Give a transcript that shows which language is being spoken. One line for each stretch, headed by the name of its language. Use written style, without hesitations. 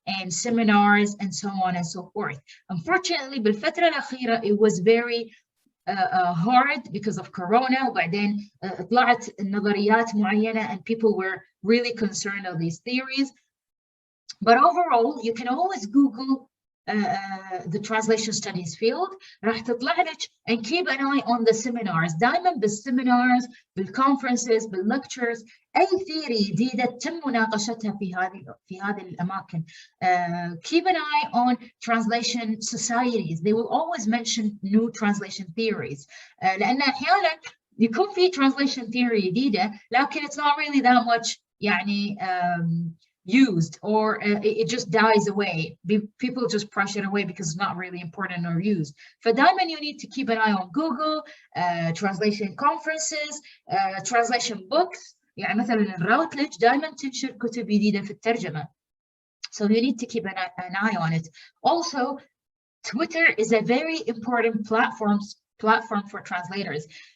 English: and seminars and so on and so forth. Unfortunately
Arabic: بالفترة الأخيرة
English: it was very hard because of Corona,
Arabic: وبعدين طلعت نظريات معينة
English: and people were really concerned of these theories. But overall, you can always Google the translation studies field.
Arabic: راح تطلع لك
English: and keep an eye on the seminars.
Arabic: دائما بالseminars, بالconferences, بالlectures, أي theory جديدة تم مناقشتها في هذه الأماكن.
English: Keep an eye on translation societies. They will always mention new translation theories.
Arabic: لأن أحيانا يكون في
English: translation theory جديدة لكن it's not really that much يعني used, or it just dies away. People just brush it away because it's not really important or used. فدائما you need to keep an eye on Google, translation conferences, translation books.
Arabic: يعني مثلا الراوتلج دائما تنشر كتب جديدة في الترجمة.
English: So you need to keep an eye on it. Also, Twitter is a very important platform for translators.